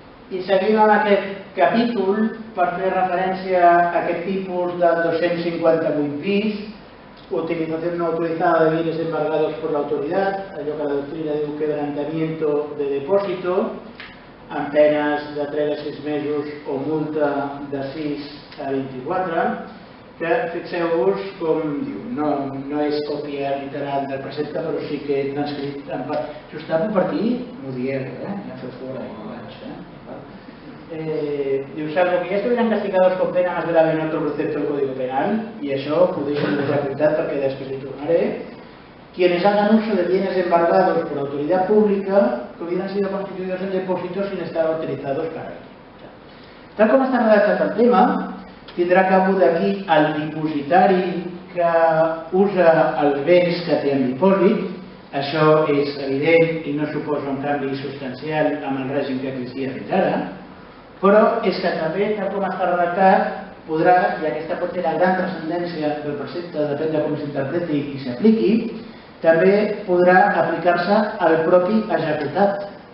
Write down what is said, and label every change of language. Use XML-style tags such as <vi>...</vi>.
<ca>I seguim amb aquest capítol per fer referència a aquest tipus del 258 bis,</ca> <es>utilización no autorizada de bienes embargados por la autoridad,</es> <ca>allò que la doctrina diu</ca> <es>quebrantamiento de depósito,</es> <ca>amb penes de 3 a 6 mesos o multa de 6 a 24, que fixeu-vos com diu, no és còpia literal del precepte, però sí que he transcrit en part. Si us tapo per aquí, m'ho dieu, ja feu fora i no vaig. Diu,</ca> <es>salvo que ya estuvieran castigados con pena más grave en otro precepto del Código Penal,</es> <ca>y això ho deixo de gratuïtat perquè després hi tornaré,</ca> <es>quienes hagan uso de bienes embargados por autoridad pública que hubieran sido constituidos en depósitos sin estar autorizados para ello.</es> <ca>Tal com està redactat el tema, tindrà cabuda aquí el dipositari que usa els béns que té en dipòsit. Això és evident i no suposa un canvi substancial amb el règim que existia fins ara, però és que també, tal com està redactat, podrà, i aquesta pot ser la gran transcendència del precepte, depèn de com s'interpreti i s'apliqui, també podrà aplicar-se al propi executat.</ca>